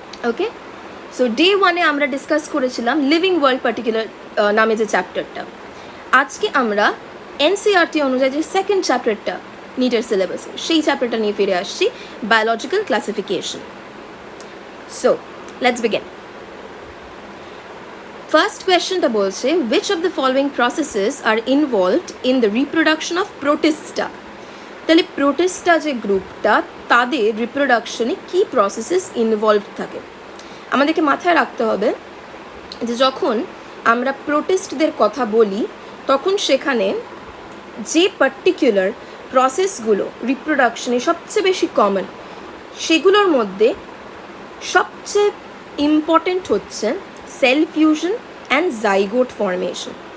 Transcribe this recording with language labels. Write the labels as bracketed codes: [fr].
[bn] ওকে, so day 1-এ আমরা discuss করেছিলাম living world particular নামে যে চ্যাপ্টারটা। আজকে আমরা NCERT অনুযায়ী যে সেকেন্ড চ্যাপ্টারটা নিটের সিলেবাসে, সেই চ্যাপ্টারটা নিয়ে ফিরে আসছি, biological classification. So let's begin. [en] First কোয়েশ্চনটা বলছে, which of the following processes are involved in the reproduction of protista? [bn] তাহলে প্রোটিস্টা যে গ্রুপটা, তাদের রিপ্রোডাকশনে কি প্রসেসেস ইনভলভড থাকে। আমাদেরকে মাথায় রাখতে হবে যে যখন আমরা প্রোটিস্টদের কথা বলি, তখন সেখানে যে পার্টিকুলার প্রসেসগুলো রিপ্রোডাকশনে সবচেয়ে বেশি কমন, সেগুলোর মধ্যে সবচেয়ে ইম্পর্টেন্ট হচ্ছে sell fusion and zygote formation.